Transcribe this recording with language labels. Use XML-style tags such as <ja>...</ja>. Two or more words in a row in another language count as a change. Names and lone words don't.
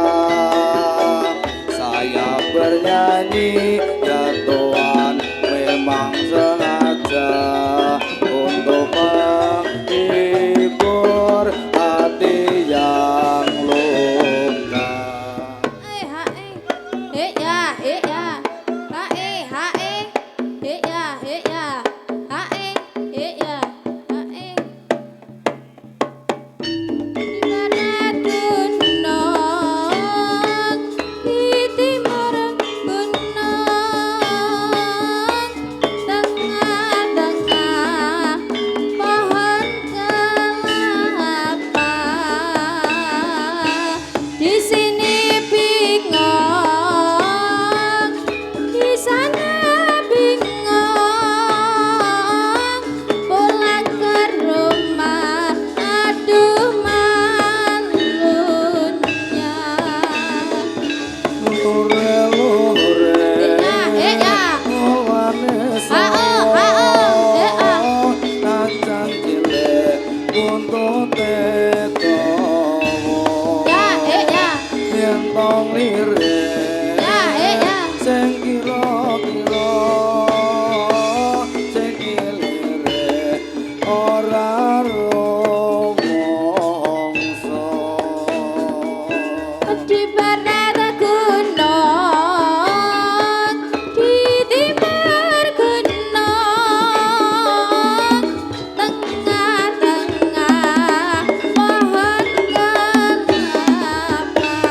<id>Saya bernyanyi ya Tuhan memang sengaja untuk menghibur hati yang luka. Ya, ya, ha ya, ya, ya, ha ya, ha. Ibarat gunung di timur gunung, tengah-tengah pohon kelapa. Di sini bingung, di sana bingung, pulang ke rumah, aduh malunya.</id> <jv>Lure-lure mulane najan cilik buntute dawa. Yen tong lirik sing kira-kira sing lirik ora rumangsa.</jv> <id>Di barat gunung, di timur gunung, tengah-tengah pohon kelapa.</id>